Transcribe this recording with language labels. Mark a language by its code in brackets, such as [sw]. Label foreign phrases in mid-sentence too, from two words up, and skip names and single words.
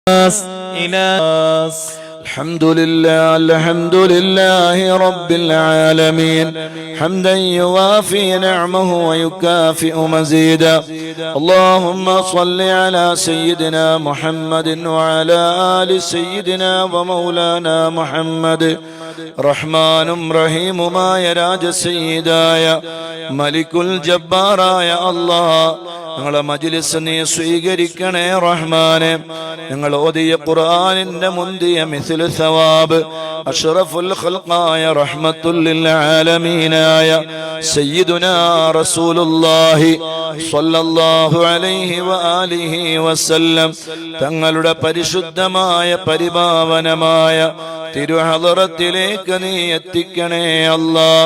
[ar] الحمد لله رب العالمين حمدا يوافي نعمه ويكافئ مزيدا اللهم صل على سيدنا محمد وعلى آل سيدنا ومولانا محمد [ml] റഹ്മാനും റഹീമുമായ രാജസയ്യിദായ മലിക്കുൽ ജബ്ബാറായ അല്ലാഹ് ഞങ്ങളെ മജ്ലിസ് നീ സ്വീകരിക്കണേ റഹ്മാനെ. ഞങ്ങൾ ഓതിയ ഖുർആനിന്റെ മുന്തിയ [ar] مثل ثواب أشرف الخلق رحمة للعالمين سيدنا رسول الله صلى الله عليه وآله وسلم [ml] തങ്ങളുടെ പരിശുദ്ധമായ പരിപാവനമായ തിരുഹളറത്തിലേക്ക് നീ എത്തിക്കണേ അല്ലാഹ്.